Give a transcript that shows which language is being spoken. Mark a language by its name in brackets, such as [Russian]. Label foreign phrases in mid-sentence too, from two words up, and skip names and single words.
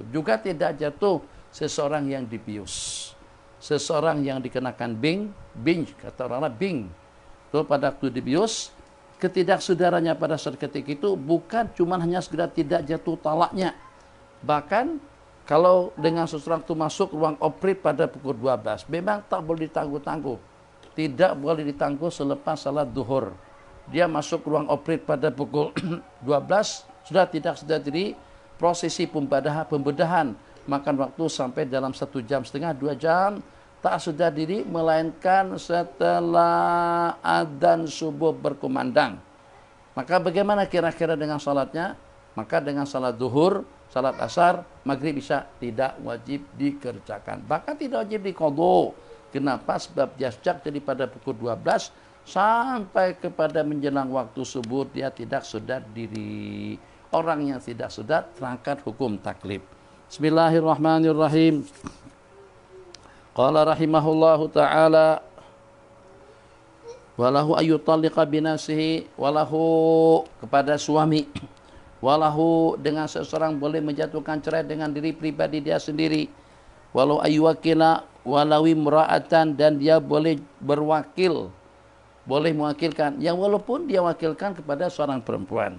[Malay] Juga tidak jatuh seseorang yang dibius, seseorang yang dikenakan bing, kata orang bing. Itu pada waktu dibius, ketidaksaudaranya pada saat ketika itu bukan cuma hanya segera tidak jatuh talaknya. Bahkan kalau dengan seseorang itu masuk ruang operasi pada pukul 12, memang tak boleh ditangguh-tangguh. Tidak boleh ditangguh selepas salat duhur. Dia masuk ruang operasi pada pukul 12, sudah tidak sedar diri, prosesi pembedahan makan waktu sampai dalam 1 jam setengah, 2 jam, tak sedar diri, melainkan setelah adzan subuh berkumandang. Maka bagaimana kira-kira dengan salatnya? Maka dengan salat duhur, salat asar, maghrib, isya tidak wajib dikerjakan. Bahkan tidak wajib diqadha. Kenapa? Sebab dia sejak daripada pukul 12 sampai kepada menjelang waktu subuh dia tidak sedar diri. Orang yang tidak sudah terangkat hukum taklif. [Arabic] بسم الله الرحمن الرحيم. قال رحمه الله تعالى وله أن يطلق بنفسه, [Malay] walahu kepada suami, walahu dengan seseorang boleh menjatuhkan cerai dengan diri pribadi dia sendiri, [Arabic] ولو أن يوكل ولو امرأة, [Malay] dan dia boleh berwakil, boleh mewakilkan, yang walaupun dia wakilkan kepada seorang perempuan.